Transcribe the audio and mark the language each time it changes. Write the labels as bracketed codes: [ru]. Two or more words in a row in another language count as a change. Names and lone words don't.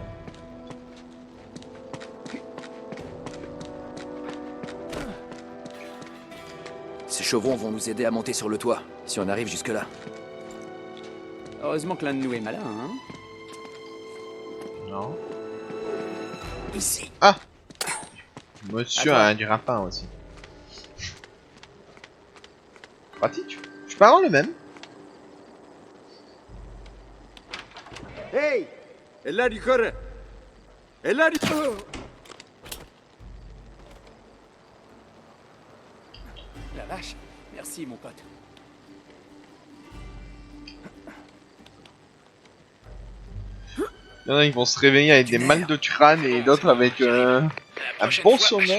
[fr] Ces chevrons vont nous aider à monter sur le toit, si on arrive jusque-là. Heureusement que l'un de nous est malin, hein. Non. Ici. Ah. Monsieur Attends. a du rapin aussi. Pratique. Je peux avoir le même. Hey! [tr] Eller yukarı! Eller yukarı! [fr] La vache. Merci, mon pote. Il y en a qui vont se réveiller avec des mal de crâne et d'autres avec un bon sommeil.